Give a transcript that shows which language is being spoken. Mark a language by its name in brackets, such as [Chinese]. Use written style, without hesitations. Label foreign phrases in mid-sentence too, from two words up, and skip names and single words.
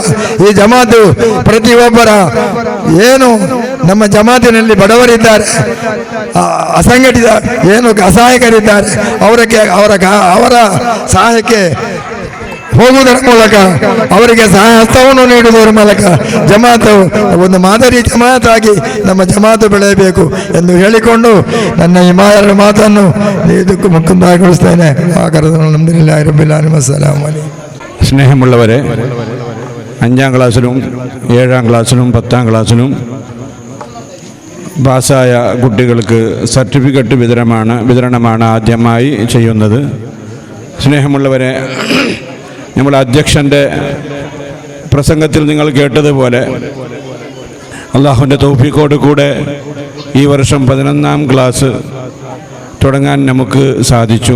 [Kannada] ಈ ಜಮಾತು ಪ್ರತಿಯೊಬ್ಬರ ಏನು ನಮ್ಮ ಜಮಾತಿನಲ್ಲಿ ಬಡವರಿದ್ದಾರೆ, ಅಸಂಘಟಿತ ಏನು ಅಸಹಾಯಕರಿದ್ದಾರೆ, ಅವರ ಸಹಾಯಕ್ಕೆ ಹೋಗುವುದರ ಮೂಲಕ ಅವರಿಗೆ ಸಹಾಯ ಹಸ್ತವನ್ನು ನೀಡುವುದರ ಮೂಲಕ ಜಮಾತು ಒಂದು ಮಾದರಿ ಜಮಾತಾಗಿ ನಮ್ಮ ಜಮಾತು ಬೆಳೆಯಬೇಕು ಎಂದು ಹೇಳಿಕೊಂಡು ನನ್ನ ಈ ಮಾತನ್ನು ಇದಕ್ಕೂ ಮುಕ್ತಾಯಗೊಳಿಸ್ತೇನೆ. [Arabic] الحمد لله رب العالمين. السلام عليكم. [Malayalam] സ്നേഹമുള്ളവരെ, 5ാം ക്ലാസ്സിലും 7ാം ക്ലാസ്സിലും 10ാം ക്ലാസ്സിലും പാസ്സായ കുട്ടികൾക്ക് സർട്ടിഫിക്കറ്റ് വിതരണമാണ് ആദ്യമായി ചെയ്യുന്നത്. സ്നേഹമുള്ളവരെ, നമ്മുടെ അധ്യക്ഷൻ്റെ പ്രസംഗത്തിൽ നിങ്ങൾ കേട്ടതുപോലെ അള്ളാഹുവിൻ്റെ തൗഫീഖോട് കൂടെ ഈ വർഷം 11ാം ക്ലാസ് തുടങ്ങാൻ നമുക്ക് സാധിച്ചു.